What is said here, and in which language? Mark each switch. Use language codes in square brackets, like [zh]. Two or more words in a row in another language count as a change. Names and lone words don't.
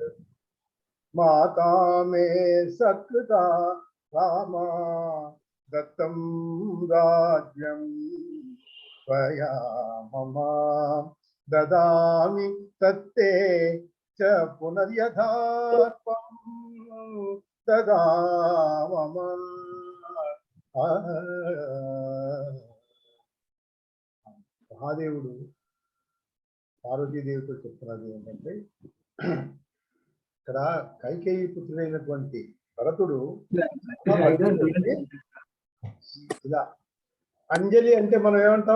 [sa] माता मे सकृता रामा दत्तं राज्यं त्वया मम ददामि तत्ते च पुनर्यथार्पं तदा मम। [te] మహాదేవుడు పార్వతీదేవితో చెప్తున్నది ఏంటంటే, ఇక్కడ కైకేయి పుత్రుడైనటువంటి భరతుడు ఇలా అంజలి అంటే మనం ఏమంటాం?